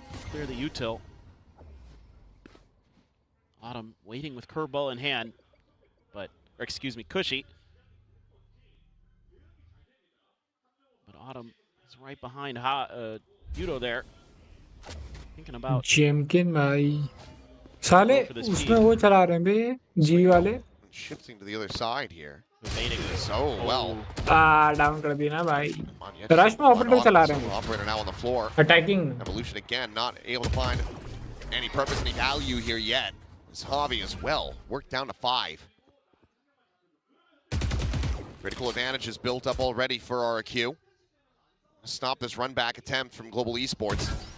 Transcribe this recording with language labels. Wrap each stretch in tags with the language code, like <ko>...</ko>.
<en>Clear the util. Autumn waiting with curveball in hand, but, or excuse me, Cushy. But Autumn is right behind Yudo there. Thinking about</en> <hi>Jemkin भाई. साले उसमें वो चला रहे हैं बे G वाले.</hi> <en>Shifting to the other side here. So well.</en> <hi>Down कर दिया ना भाई. Rush में operator चला रहे हैं.</hi> <en>Operator now on the floor. Attacking. Evolution again, not able to find any purpose, any value here yet. This Javi as well, worked down to 5. Critical advantage is built up already for Rrq. Stop this run back attempt from Global Esports.</en>